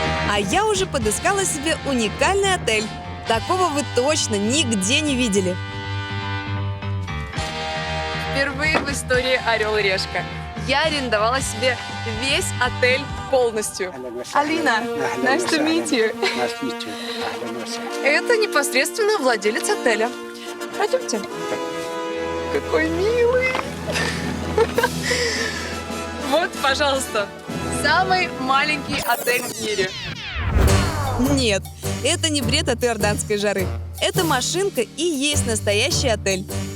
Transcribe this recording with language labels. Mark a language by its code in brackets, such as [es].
[ru] А я уже подыскала себе уникальный отель. Такого вы точно нигде не видели. Впервые в истории «Орел и решка» я арендовала себе весь отель полностью. [en] Алина, nice to meet you. [ru] Это непосредственно владелец отеля. Пойдемте. Какой милый. Вот, пожалуйста, самый маленький отель в мире. Нет, это не бред от иорданской жары. Это машинка и есть настоящий отель.